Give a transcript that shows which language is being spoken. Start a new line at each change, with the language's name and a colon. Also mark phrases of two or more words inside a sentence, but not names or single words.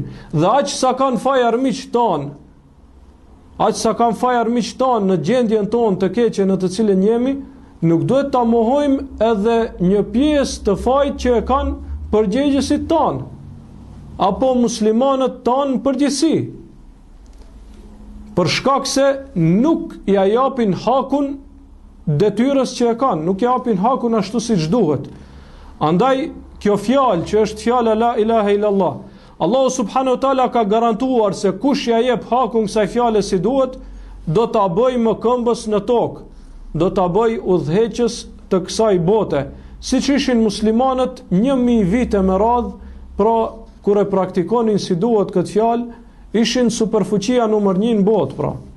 Albanian: Dhe aq sa kanë faj armiq tan, në gjendjen tonë të keqe në të cilën jemi, nuk duhet ta mohojmë edhe një pjesë të fajit që e kanë përgjegjësit tan, apo muslimanët tan në përgjithësi. Për shkak se nuk ja japin hakun detyrës që e kanë, nuk ja japin hakun ashtu siç duhet. Andaj kjo fjalë që është fjala
Arabic: لا إله إلا الله, الله سبحانه وتعالى
Albanian: ka garantuar se kush ja jep hakun kësaj fjale si duhet, do ta bëj më këmbës në tokë, do ta bëj udhëheqës të kësaj bote, siç ishin muslimanët 1000 vite me radhë, pra kur e praktikonin si duhet këtë fjalë, ishin superfuqia numër 1 në botë, pra.